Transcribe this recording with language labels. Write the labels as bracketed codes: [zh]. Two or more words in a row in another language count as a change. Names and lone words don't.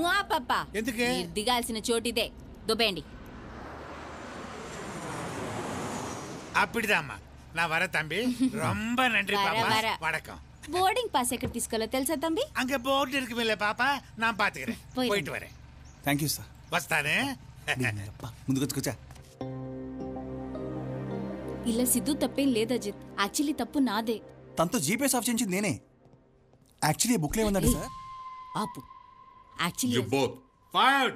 [te] పాపా ఎందుకే? మీరు దిగాల్సిన చోటిదే దుబ్బేయండి. [ta] அப்படிதாம்மா நான் வர தம்பி ரொம்ப நன்றி வர, பாப்பா வர. வணக்கம் [te] బోర్డింగ్ పాస్ ఎక్కడ తీసుకోవాలో తెలుసా తంబి? [ta] அங்க போர்டு இருக்குமில்ல பாப்பா நான் பாத்துக்கிறேன் போயிரு. போயிட்டு வரேன் [en] thank you sir. [te] వస్తానే ముందుకు వచ్చుకొచ్చా. ఇలా సిద్ధు తప్పేం లేదు అజిత్. యాక్చువల్లీ తప్పు నాదే. తనతో జీపీఎస్ ఆఫ్ చేయించింది నేనే. యాక్చువల్లీ బుక్లో ఏముందండి ఏయ్. సార్? ఆపు. యాక్చువల్లీ [en] you both fired.